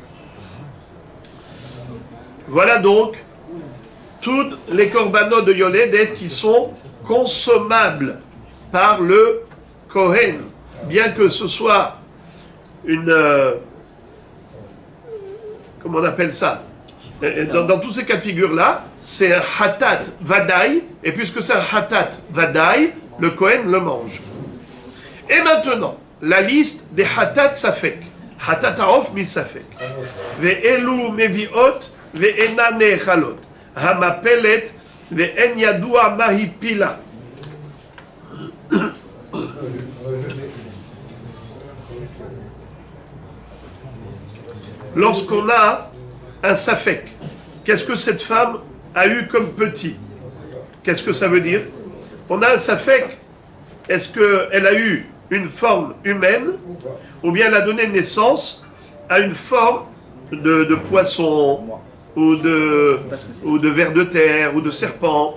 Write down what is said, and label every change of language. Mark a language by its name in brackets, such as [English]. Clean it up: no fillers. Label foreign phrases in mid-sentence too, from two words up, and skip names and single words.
[French] Voilà donc toutes les korbanot de yoledet qui sont consommables par le Kohen, bien que ce soit une... comment on appelle ça? Dans tous ces cas de figure-là, c'est un [Hebrew] חטאת ודאי, [French] et puisque c'est un [Hebrew] חטאת ודאי, [French] le Kohen le mange. Et maintenant, la liste des [Hebrew] חטאת ספק. חטאת העוף מספק. ואלו מביאות ואינן נאכלות. המפלת ואין ידוע מה הפילה. [French] Lorsqu'on a un safek, qu'est-ce que cette femme a eu comme petit? Qu'est-ce que ça veut dire? On a un safek, est-ce qu'elle a eu une forme humaine ou bien elle a donné naissance à une forme de poisson ou de ver de terre ou de serpent?